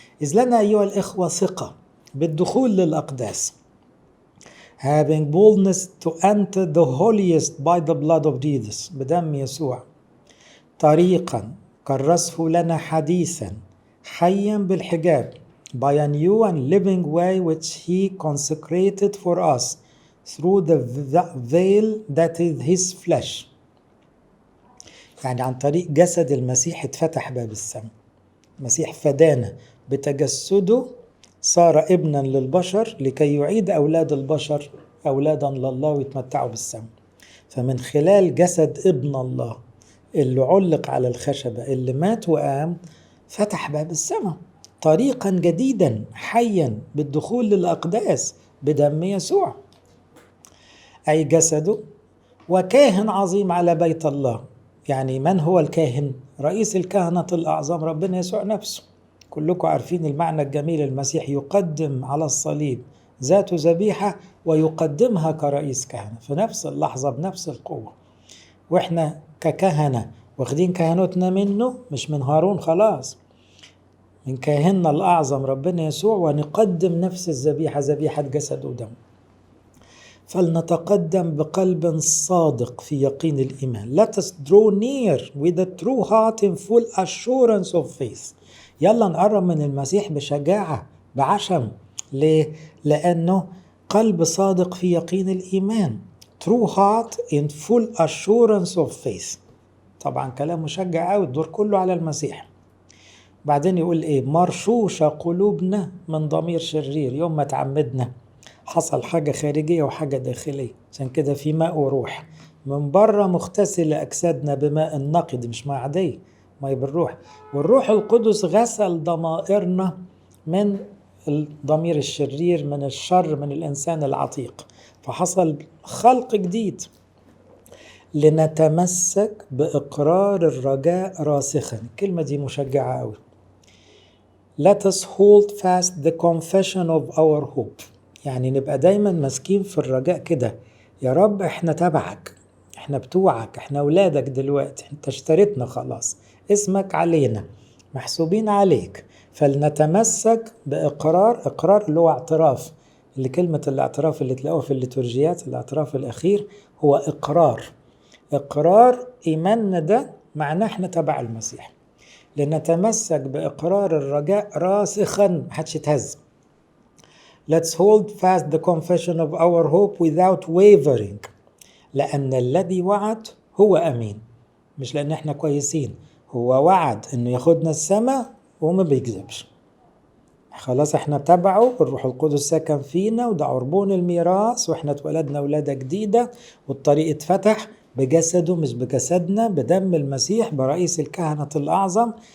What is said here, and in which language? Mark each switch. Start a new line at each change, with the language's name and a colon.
Arabic: إذ لنا أيها الإخوة ثقة بالدخول للأقداس،
English: having boldness to enter the holiest by the blood of Jesus،
Arabic: بدم يسوع، طريقا كرسه لنا حديثا حيا بالحجاب،
English: by a new and living way which he consecrated for us through the veil that is his flesh.
Arabic: يعني عن طريق جسد المسيح اتفتح باب السماء. المسيح فدانا بتجسده، صار ابنا للبشر لكي يعيد أولاد البشر أولادا لله ويتمتعوا بالسماء. فمن خلال جسد ابن الله اللي علق على الخشبة، اللي مات وقام، فتح باب السماء طريقا جديدا حيا بالدخول للأقداس بدم يسوع، أي جسده، وكاهن عظيم على بيت الله. يعني من هو الكاهن؟ رئيس الكهنة الأعظم ربنا يسوع نفسه. كلكم عارفين المعنى الجميل، المسيح يقدم على الصليب ذاته ذبيحة ويقدمها كرئيس كهنة في نفس اللحظة بنفس القوة. وإحنا ككهنة واخدين كهنوتنا منه، مش من هارون خلاص، من كاهننا الأعظم ربنا يسوع، ونقدم نفس الذبيحة، ذبيحة جسد ودم. فلنتقدم بقلب صادق في يقين الإيمان.
English: Let us draw near with a true heart in full assurance of faith.
Arabic: يلا نقرب من المسيح بشجاعة بعشم. ليه؟ لأنه قلب صادق في يقين الإيمان.
English: True heart in full assurance of faith.
Arabic: طبعا كلام مشجع قوي، الدور كله على المسيح. بعدين يقول ايه؟ مرشوشة قلوبنا من ضمير شرير. يوم ما تعمدنا حصل حاجة خارجية وحاجة داخلية، عشان كده في ماء وروح. من بره مغتسل أجسادنا بماء نقد، مش ماء عادي، ماء بالروح. والروح القدس غسل ضمائرنا من الضمير الشرير، من الشر، من الإنسان العتيق، فحصل خلق جديد. لنتمسك بإقرار الرجاء راسخا. الكلمة دي مشجعة قوي.
English: Let us hold fast the confession of our hope.
Arabic: يعني نبقى دايما ماسكين في الرجاء كده، يا رب احنا تبعك، احنا بتوعك، احنا اولادك دلوقتي، انت اشتريتنا خلاص، اسمك علينا، محسوبين عليك. فلنتمسك بإقرار، إقرار اللي هو اعتراف، اللي كلمة الاعتراف اللي تلاقوها في الليتورجيات، الاعتراف الأخير هو إقرار إيماننا ده معناه احنا تبع المسيح. لنتمسك بإقرار الرجاء راسخا، محدش يتهز.
English: Let's hold fast the confession of our hope without wavering.
Arabic: لأن الذي وعد هو أمين. مش لأن احنا كويسين، هو وعد انه ياخدنا السماء وما بيكذبش. خلاص احنا تبعه، الروح القدس سكن فينا، وده عربون الميراث، واحنا اتولدنا ولادة جديدة، والطريق اتفتح بجسده مش بجسدنا، بدم المسيح، برئيس الكهنة الأعظم.